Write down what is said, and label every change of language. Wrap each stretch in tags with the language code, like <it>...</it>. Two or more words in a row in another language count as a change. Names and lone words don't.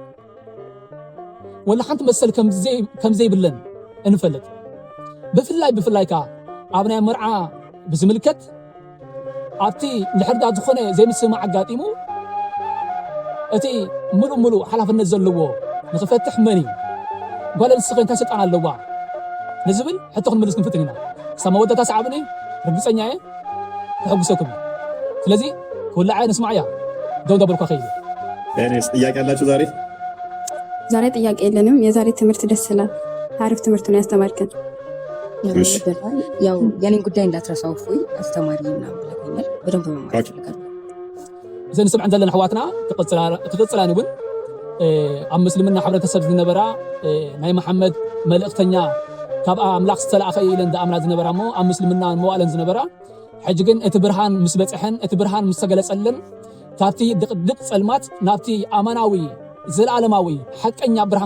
<ti>ወላ ሓንቲ መሰል ከምዘይብለን እንፈልጥ ብፍላይ ከዓ ኣብ ናይ መርዓ ብዝምልከት ኣብቲ ንሕርዳት ዝኾነ ዘይምስማዕ ኣጋጢሙ እቲ ሙሉእ ሓላፍነት ዘለዎ ንኽፈትሕ መን እዩ ጓል ኣንስተይቲ እንታይ ስልጣን ኣለዋ ንዝብል ሕቶ ክንምልስ ክንፍትን ኢና ክሳብ መወዳእታ ሰዓብኒ ርግፀኛ እየ ክሕጉሰኩም ስለዚ ኩላዕ ንስማዕ እያ ደው እንዳበልኳ ከይደ</ti> <am>እኔስ ጥያቄ አላችሁ ዛሬ ጥያቄ የለንም የዛሬ ትምህርት ደስ ይላል አሪፍ ትምህርት ነው ያስተማርከን ያው የኔን ጉዳይ እንዳትረሳው ፎይ አስተማሪ ምናምን ብለኛል በደንብ መማር ይፈልጋል</am> <ti>ዘን ሰምዐን ዘለና ኣሕዋትና ክቅፅላን እውን ኣብ ምስልምና ሕብረተሰብ ዝነበራ ናይ መሐመድ መልእክተኛ ካብ ኣምላኽ ዝተላእኸ ኢለን ዝኣምና ዝነበራ እሞ ኣብ ምስልምና መዋእለን ዝነበራ ሕጂ ግን እቲ ብርሃን ምስ በፅሐን እቲ ብርሃን ምስ ተገለፀለን ካብቲ ድቅድቅ ፀልማት ናብቲ ኣማናዊ ዘለኣለማዊ ሓቀኛ ብርሃን</ti>